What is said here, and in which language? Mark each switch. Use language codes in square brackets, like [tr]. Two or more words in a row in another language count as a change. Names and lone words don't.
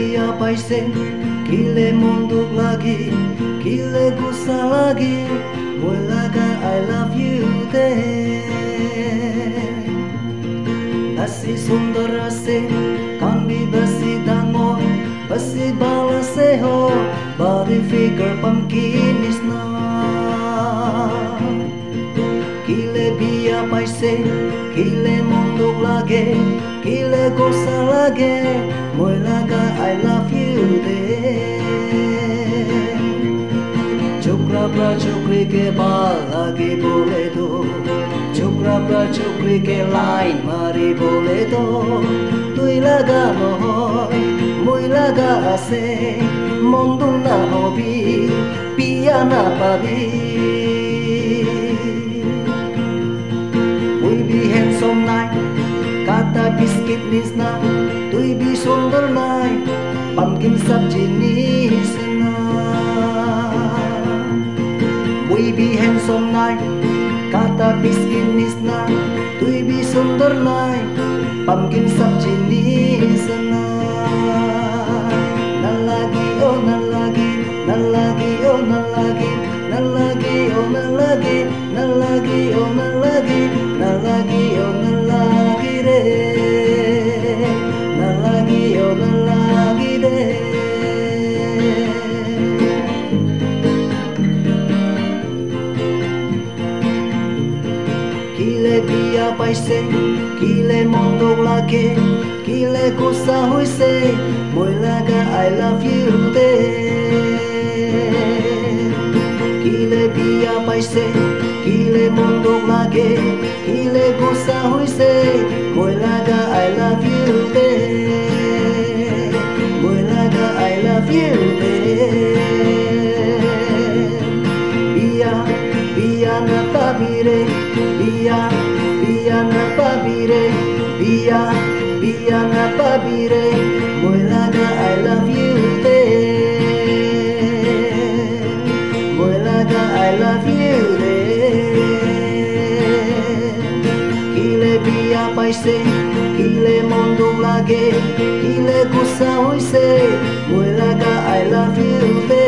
[nag] paisen, kile munduk lagi, kile gusa lagi, muelaga [en] I love you [nag] deh. Basi sundar ase, kambi basi dango, basi balase ho, [en] body figure [nag] pumpkin is na. Kile biya paise, kile munduk lagi, kile gusa lagi, muelaga [en] I love you [nag] deh. Chukra pra chukri ke baal lagi bole do, chukra pra chukri ke line mari bole do. Tui laga mohoy, mui laga ase, mondung na hobi, piya na pabi. Mui bi handsome nai, kata biscuit nis na, tui bi sundar nai, pumpkin sabji nis na. Mui bi handsome nai, kata biscuit nis na, tui bi sundar nai, pumpkin sabji nis na. Nalagi oh nalagi, nalagi oh nalagi, nalagi oh nalagi, nalagi oh nalagi, nalagi oh nalagi re, nalagi oh nalagi re. Kile biya paise, kile mondok lagi, kile gusa hoise, muelaga [en] I love you [nag] deh. Kile biya paise, kile mondok lagi, kile gusa hoise, muelaga [en] I love you [nag] deh. Muelaga [en] I love you [nag] deh. Biya, biya na pabire, biya, biya na pabire, biya, biya na pabire, muelaga [en] I love you [nag] deh. Muelaga [en] I love you [nag] deh. Kile biya paise, kile mondok lagi, kile gusa hoise, muelaga [en] I love you